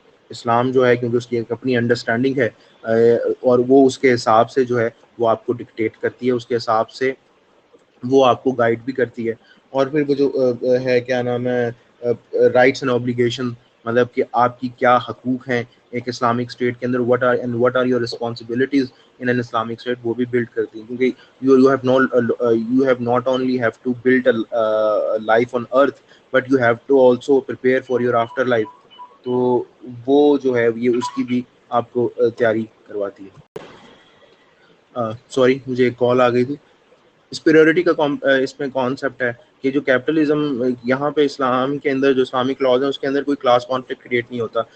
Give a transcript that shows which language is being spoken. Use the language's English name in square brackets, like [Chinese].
[Urdu] اسلام جو ہے کیونکہ اس کی ایک اپنی انڈرسٹینڈنگ ہے, اور وہ اس کے حساب سے جو ہے وہ آپ کو ڈکٹیٹ کرتی ہے, اس کے حساب سے وہ آپ کو گائیڈ بھی کرتی ہے. اور پھر وہ جو ہے کیا نام ہے رائٹس اینڈ اوبلیگیشن, مطلب کہ آپ کی کیا حقوق ہیں ایک اسلامک اسٹیٹ کے اندر, [English] what are your responsibilities in an Islamic state, [Urdu] وہ بھی بلڈ کرتی ہیں. کیونکہ [English] you have not only have to build a life on earth but you have to also prepare for your after life. [Urdu] تو وہ جو ہے یہ اس کی بھی آپ کو تیاری کرواتی ہے. سوری مجھے ایک کال آ گئی تھی. سپیریورٹی کا اس میں کانسیپٹ ہے کہ جو کیپٹلزم یہاں پہ اسلام کے اندر جو اسلامک لاز ہیں اس کے اندر کوئی کلاس کانفلکٹ کریٹ نہیں ہوتا.